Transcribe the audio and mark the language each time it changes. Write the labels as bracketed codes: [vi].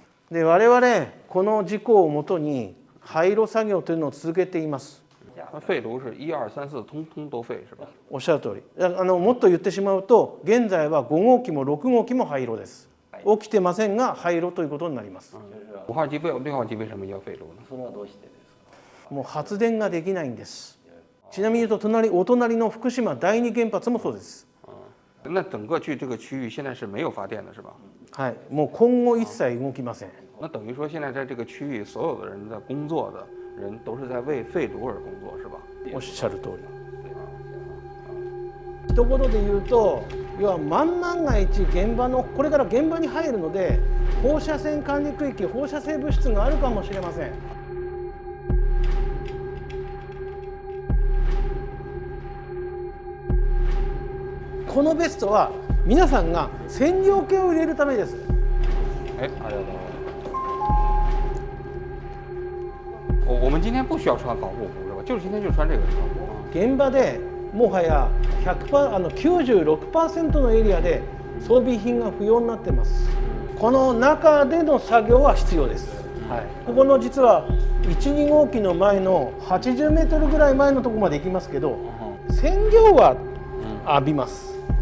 [ja] で我々この事故をもとに廃炉作業というのを続けています。 [zh] 废炉是1、2、3、4通通都废是吧？ [ja] おっしゃる通り。もっと言ってしまうと、現在は5号機も6号機も廃炉です。起きてませんが廃炉ということになります。 [zh] 5号機、6号機为什么要废炉呢？ [ja] それはどうしてですか？もう発電ができないんです。ちなみに言うとお隣の福島第二原発もそうです。 [zh] 那整个这个区域现在是没有发电的是吧？ [ja] はい、もう今後一切動きません。 [zh] 那等于说现在在这个区域所有的人在工作的人都是在为废炉而工作是吧？ [ja] おっしゃる通り。一言で言うと、要は万が一これから現場に入るので放射線管理区域、放射性物質があるかもしれません。このベストは皆さんが線量計を入れるためです。ありがとうございます。 [zh] 我们今天不需要穿防护服是吧？就是今天就穿这个是吧？ [ja] 現場でもはや96% のエリアで装備品が不要になってます。この中での作業は必要です。はい、ここの実は1、2号機の前の80メートルぐらい前のところまで行きますけど、染料は浴びます。